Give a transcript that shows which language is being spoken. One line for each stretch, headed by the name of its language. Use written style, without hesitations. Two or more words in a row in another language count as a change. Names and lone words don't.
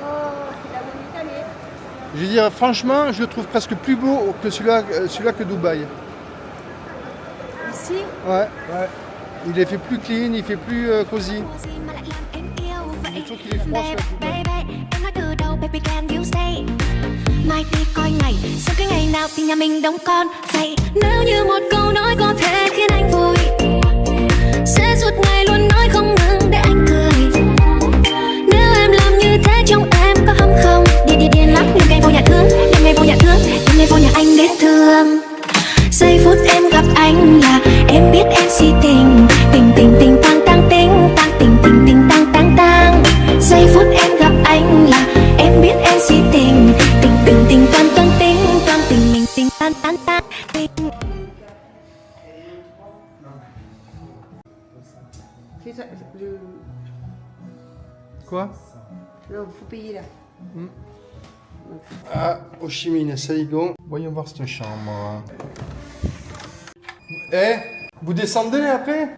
French: Je veux dire, franchement, je le trouve presque plus beau que celui-là que Dubaï. Ici? Ouais. Il est fait plus clean, il fait plus cosy. Je trouve qu'il est froid celui-là.
Vietnamese: Mai đi coi ngày, sau cái ngày nào thì nhà mình đóng con. Vậy nếu như một câu nói có thể khiến anh vui, sẽ suốt ngày luôn nói không ngừng để anh cười. Nếu em làm như thế trong em có hâm không? Điên lắm, đêm ngày vô nhà thương, đêm ngày vô nhà thương, đêm ngày vô nhà anh đến thương. Giây phút em gặp anh là em biết em si tình, tình tình tình tang tang tình, tang tình tình tình tang tang tang. Giây phút em gặp anh là em biết em si tình, tình tình tình toan toan tình, toan tình mình tình tan tan tan tình.
French: C'est ça, Quoi? Là, il faut payer là. Ah, Ho Chi Minh, Saigon. Voyons voir cette chambre. Eh, vous descendez après?